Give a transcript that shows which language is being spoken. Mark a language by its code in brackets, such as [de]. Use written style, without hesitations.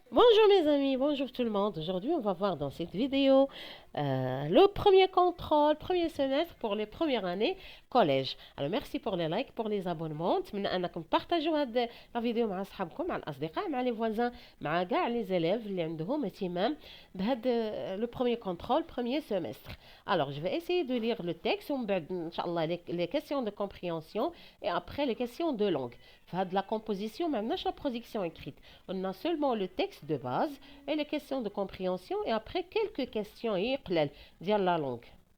[fr] Bonjour mes amis, bonjour tout le monde. Aujourd'hui, on va voir dans cette vidéo le premier contrôle, premier semestre pour les premières années collège. Alors merci pour les likes, pour les abonnements. [ar] نتمنى انكم تبارطاجوا هاد لا فيديو مع اصحابكم، مع الاصدقاء، مع لي فوازان، مع كاع لي زيليف اللي عندهم اهتمام بهاد [fr] le premier contrôle, premier semestre. Alors, je vais essayer de lire le texte [ar] ومن بعد ان شاء الله [fr] les questions de compréhension et après les questions de langue. فهاد la composition [ar] ما عندناش [fr] la production écrite. On a seulement le texte de base et les questions de compréhension et après quelques questions ديال la langue.